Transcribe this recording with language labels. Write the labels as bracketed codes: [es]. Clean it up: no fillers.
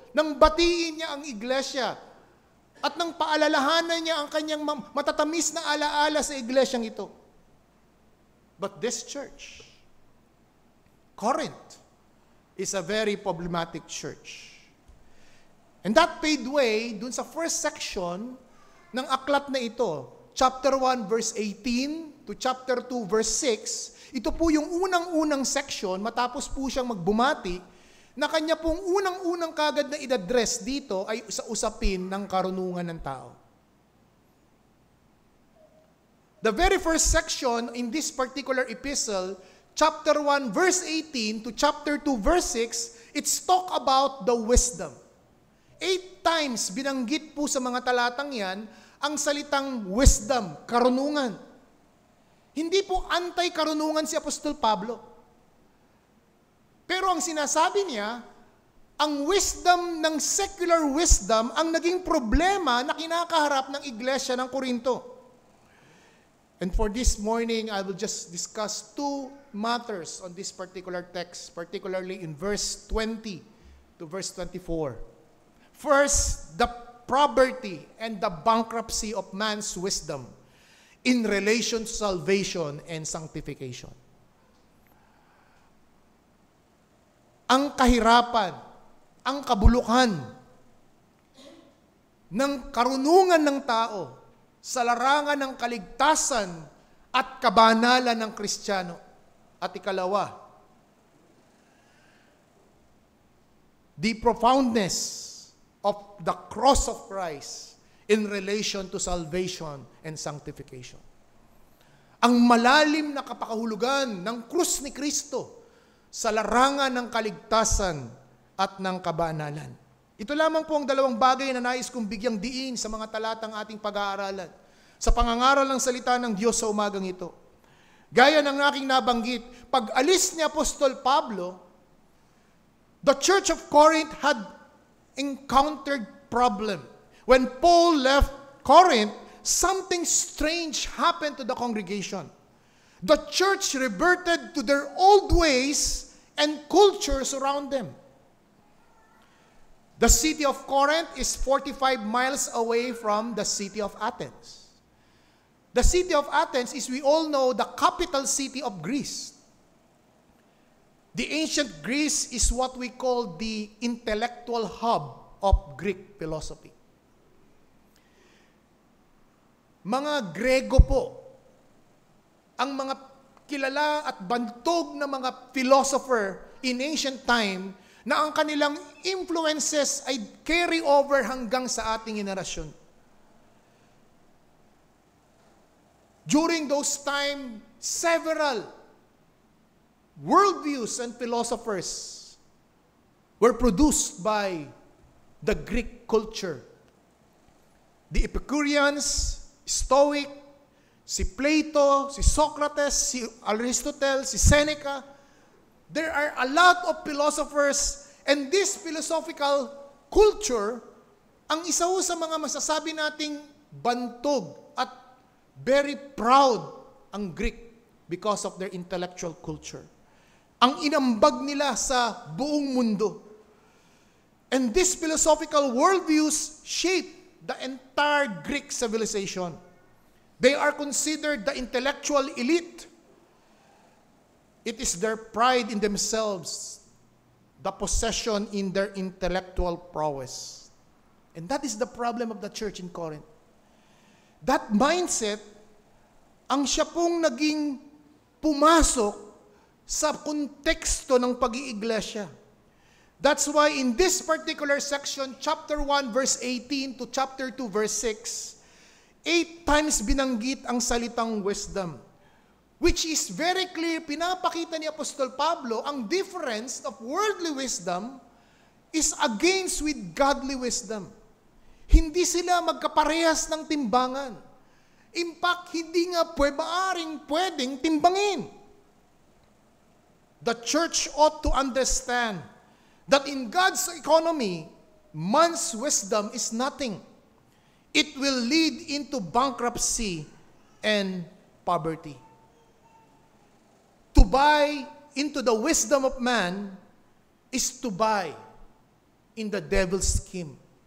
[tl] Nang batiin niya ang iglesia at nang paalalahanan niya ang kanyang matatamis na alaala sa iglesyang ito. [en] But this church, Corinth, is a very problematic church. And that paved way [tl] dun sa [en] first section [tl] ng aklat na ito, [en] chapter 1 verse 18 to chapter 2 verse 6, [tl] ito po yung unang-unang section, matapos po siyang magbumati, na kanya pong unang-unang kagad na i-address dito ay sa usapin ng karunungan ng tao. [en] The very first section in this particular epistle, chapter 1 verse 18 to chapter 2 verse 6, it's talk about the wisdom. [tl] 8 times binanggit po sa mga talatang yan ang salitang wisdom, karunungan. Hindi po anti-karunungan si Apostol Pablo. Pero ang sinasabi niya, ang wisdom ng secular wisdom ang naging problema na kinakaharap ng iglesia ng Korinto. [en] And for this morning, I will just discuss 2 matters on this particular text, particularly in verse 20 to verse 24. First, the poverty and the bankruptcy of man's wisdom in relation to salvation and sanctification. [tl] Ang kahirapan, ang kabulukan ng karunungan ng tao sa larangan ng kaligtasan at kabanalan ng Kristiyano. At ikalawa, [en] the profoundness of the cross of Christ in relation to salvation and sanctification. [tl] Ang malalim na kapakahulugan ng krus ni Kristo sa larangan ng kaligtasan at ng kabanalan. Ito lamang po ang dalawang bagay na nais kong bigyang diin sa mga talatang ating pag-aaralan, sa pangangaral ng salita ng Diyos sa umagang ito. Gaya ng aking nabanggit, pag alis ni Apostol Pablo, [en] the Church of Corinth had encountered problem. When Paul left Corinth, something strange happened to the congregation. The church reverted to their old ways and cultures around them. The city of Corinth is 45 miles away from the city of Athens. The city of Athens is, we all know, the capital city of Greece. The ancient Greece is what we call the intellectual hub of Greek philosophy. [tl] Mga Grego po, ang mga kilala at bantog na mga [en] philosopher in ancient time [tl] na ang kanilang influences ay [en] carry over [tl] hanggang sa ating henerasyon. [en] During those time, several worldviews and philosophers were produced by the Greek culture. The Epicureans, Stoic, si Plato, si Socrates, si Aristotle, si Seneca. There are a lot of philosophers, and this philosophical culture, [tl] ang isa ho sa mga masasabi nating bantog at [en] very proud ang Greek because of their intellectual culture. [tl] Ang inambag nila sa buong mundo. [en] And these philosophical worldviews shape the entire Greek civilization. They are considered the intellectual elite. It is their pride in themselves, the possession in their intellectual prowess. And that is the problem of the church in Corinth. That mindset, [tl] ang siya pong naging pumasok sa konteksto ng pag-iiglesia. [en] That's why in this particular section, chapter 1, verse 18 to chapter 2, verse 6, 8 times [tl] binanggit ang salitang wisdom. [en] Which is very clear, [tl] pinapakita ni Apostol Pablo, [en] ang difference of worldly wisdom is against with godly wisdom. [tl] Hindi sila magkaparehas ng timbangan. In fact, hindi nga pwedeng timbangin. [en] The church ought to understand that in God's economy, man's wisdom is nothing. It will lead into bankruptcy and poverty. To buy into the wisdom of man is to buy in the devil's scheme.